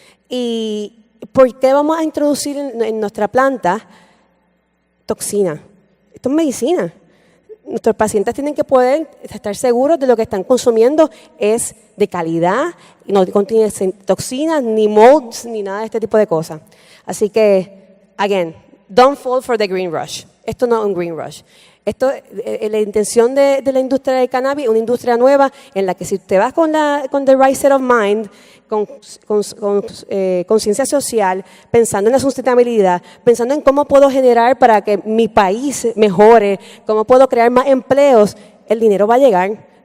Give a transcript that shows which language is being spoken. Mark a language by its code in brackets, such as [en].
[es] ¿Y por qué vamos a introducir en nuestra planta toxina? Esto es medicina. Nuestros pacientes tienen que poder estar seguros de lo que están consumiendo es de calidad, no contiene toxinas, ni molds, ni nada de este tipo de cosas. Así que, [en] again, don't fall for the green rush. [es] Esto no es un green rush. Esto, la intención de la industria del cannabis, una industria nueva en la que si te vas con [en] the right set of mind, [es] con conciencia social, pensando en la sustentabilidad, pensando en cómo puedo generar para que mi país mejore, cómo puedo crear más empleos, el dinero va a llegar.